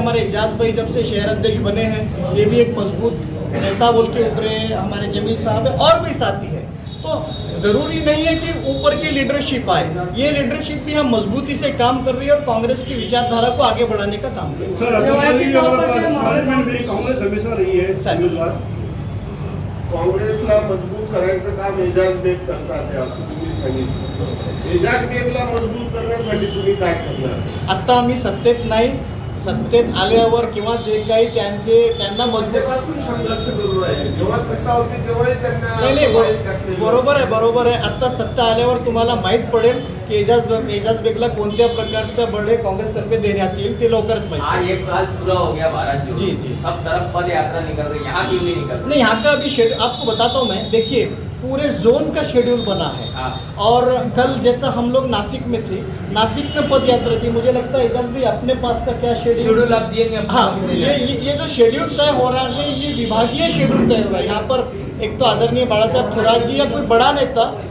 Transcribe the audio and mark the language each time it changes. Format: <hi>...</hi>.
<hi>हमारे एजाज भाई जब से शहर अध्यक्ष बने हैं, ये भी एक मजबूत नेता बोल के उभरे हैं। हमारे जमील साहब है और भी साथी हैं। तो ज़रूरी नहीं है कि ऊपर की लीडरशिप आए, ये लीडरशिप भी हम मजबूती से काम कर रही है और कांग्रेस की विचारधारा को आगे बढ़ाने का काम कर रही है। सर, असेंबली और पार्लियामेंट में कांग्रेस हमेशा रही है।</hi> <mr>काँग्रेसला मजबूत करायचं काम एजाज बेग करतात असं तुम्ही सांगितलं। एजाज बेगला मजबूत करण्यासाठी तुम्ही काय करणार? आता आम्ही सत्तेत नाही, सत्तेत आल्यावर किंवा जे काही त्यांना मजबूत, त्यापासून संघर्ष करू राहिले। जेव्हा सत्ता होती तेव्हाही त्यांना नाही, बरोबर आहे। आता सत्ता आल्यावर तुम्हाला माहीत पडेल की एजाज बेगला कोणत्या प्रकारचा बडे कांग्रेस तर्फे देण्यात येईल, ते लवकरच माहिती।</mr> <hi>आज 1 साल पूरा हो गया 12 जून। जी। सब तरफ पद यात्रा निकल रही है, यहाँ क्यों नहीं निकल रही? नहीं, यहाँ का अभी शेड्यूल आपको बताता हूँ मैं। देखिए, पूरे जोन का शेड्यूल बना है। और कल जैसा हम लोग नासिक में थे, नासिक में पद यात्रा थी। मुझे लगता है एजाज भाई अपने पास का क्या शेड्यूल आप दिएंगे? हाँ, ये जो शेड्यूल तय हो रहा है, ये विभागीय शेड्यूल तय हो रहा है। यहाँ पर एक तो आदरणीय बाला साहब थोराट जी या कोई बड़ा नेता</hi>